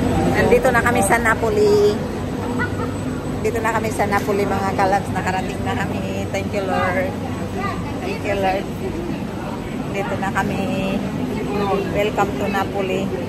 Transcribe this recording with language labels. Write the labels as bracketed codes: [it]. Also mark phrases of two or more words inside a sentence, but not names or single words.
[tl] Nandito na kami sa Napoli. Dito na kami sa Napoli mga kalabs. Nakarating na kami. [en] Thank you Lord. Thank you Lord. [tl] Dito na kami. [en] Welcome to Napoli.